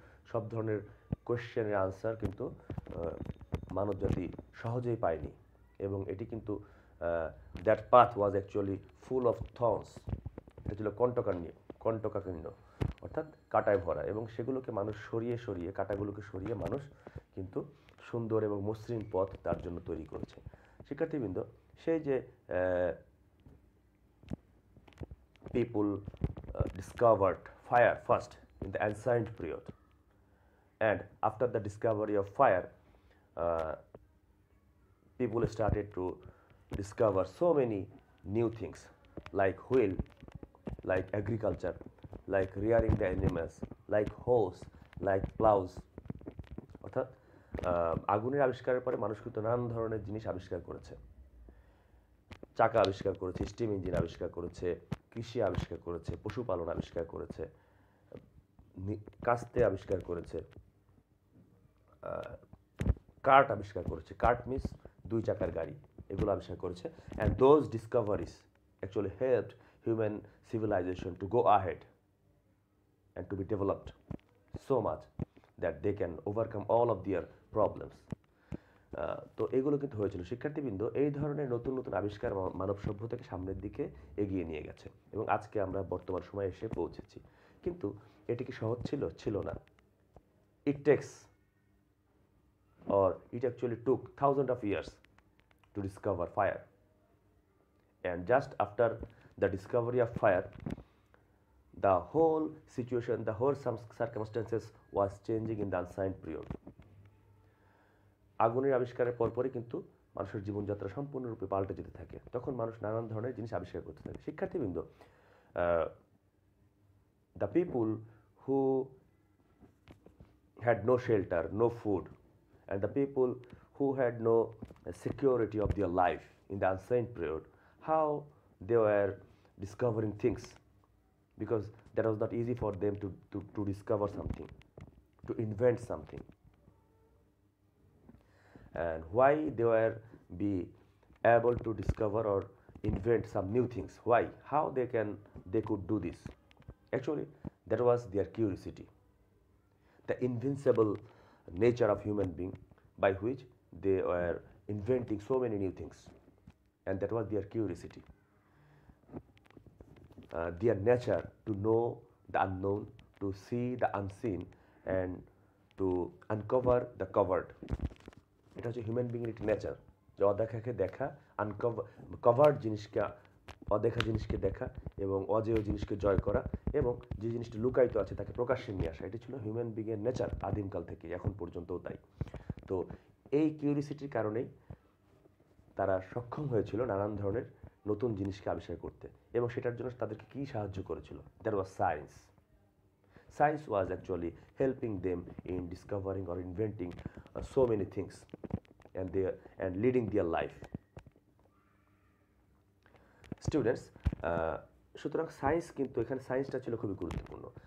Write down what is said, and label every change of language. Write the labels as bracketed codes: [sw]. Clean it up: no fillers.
[bn] সব ধরনের কোয়েশ্চেনের আনসার কিন্তু মানবজাতি সহজেই পায়নি এবং এটি কিন্তু [en] That path was actually full of thorns. [bn] এটা ছিল কণ্টকাকীর্ণ, অর্থাৎ কাঁটায় ভরা, এবং সেগুলোকে মানুষ সরিয়ে কাঁটাগুলোকে সরিয়ে মানুষ কিন্তু সুন্দর এবং মসৃণ পথ তার জন্য তৈরি করেছে। শিক্ষার্থীবৃন্দ, সেই যে [en] people discovered fire first in the ancient period, and after the discovery of fire, uh, people started to discover so many new things like wheel, like agriculture, like rearing the animals, like hose, like plows. [bn] অর্থাৎ আগুনের আবিষ্কারের পরে মানুষ কিন্তু নানান ধরনের জিনিস আবিষ্কার করেছে। চাকা আবিষ্কার করেছে, স্টিম ইঞ্জিন আবিষ্কার করেছে, কৃষি আবিষ্কার করেছে, পশুপালন আবিষ্কার করেছে, কাস্তে আবিষ্কার করেছে, কার্ট আবিষ্কার করেছে। কার্ট মিনস 2 চাকার গাড়ি, এগুলো আবিষ্কার করেছে। [en] And those discoveries actually helped human civilization to go ahead and to be developed so much that they can overcome all of their problems. [bn] তো এগুলো কিন্তু হয়েছিল। শিক্ষার্থীবৃন্দ, এই ধরনের নতুন নতুন আবিষ্কার মানব সভ্যতাকে সামনের দিকে এগিয়ে নিয়ে গেছে এবং আজকে আমরা বর্তমান সময়ে এসে পৌঁছেছি। কিন্তু এটি কি সহজ ছিল? ছিল না। [en] It takes or it actually took thousands of years to discover fire, and just after the discovery of fire, the whole situation, the whole circumstances was changing in the ancient period. [bn] আগুনের আবিষ্কারের পরপরই কিন্তু মানুষের জীবনযাত্রা সম্পূর্ণরূপে পাল্টে যেতে থাকে। তখন মানুষ নানান ধরনের জিনিস আবিষ্কার করতে থাকে। [en] শিক্ষার্থীবৃন্দ, the people who had no shelter, no food, and the people who had no security of their life in the ancient period, how they were discovering things, because that was not easy for them to discover something, to invent something, and why they were be able to discover or invent some new things. Why? How they could do this? Actually, that was their curiosity, the invincible nature of human being by which they were inventing so many new things, and that was their curiosity, their nature to know the unknown, to see the unseen, and to uncover the covered. [bn] এটা হচ্ছে human বিংয়ের একটি nature, যে অদেখাকে দেখা, covered জিনিসকে, অদেখা জিনিসকে দেখা এবং অজেয় জিনিসকে জয় করা এবং যে জিনিসটি লুকায়িত আছে তাকে প্রকাশ্যে নিয়ে আসা। এটি ছিল হিউম্যান বিংয়ের নেচার আদিমকাল থেকে এখন পর্যন্তও তাই। তো এই কিউরিসিটির কারণেই তারা সক্ষম হয়েছিল নানান ধরনের নতুন জিনিসকে আবিষ্কার করতে, এবং সেটার জন্য তাদেরকে কী সাহায্য করেছিল? [en] That was science. Science was actually helping them in discovering or inventing so many things and leading their life. [bn] Students, সুতরাং সায়েন্স কিন্তু এখানে সায়েন্সটা ছিল খুবই গুরুত্বপূর্ণ।